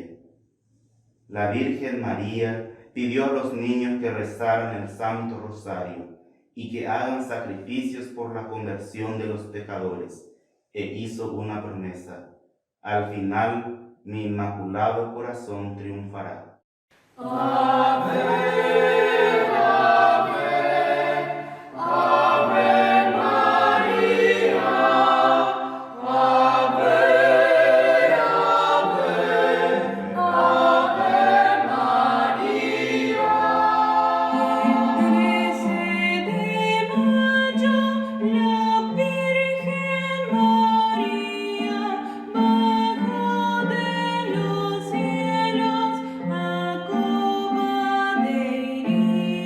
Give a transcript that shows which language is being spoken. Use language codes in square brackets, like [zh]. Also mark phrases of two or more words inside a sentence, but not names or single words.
[es] La Virgen María pidió a los niños que rezaran el Santo Rosario y que hagan sacrificios por la conversión de los pecadores, e hizo una promesa: al final mi inmaculado corazón triunfará. Ave, ave, ave María, ave, ave, ave María. El 13 de mayo la Virgen María bajó de los cielos a Cueva de Liria.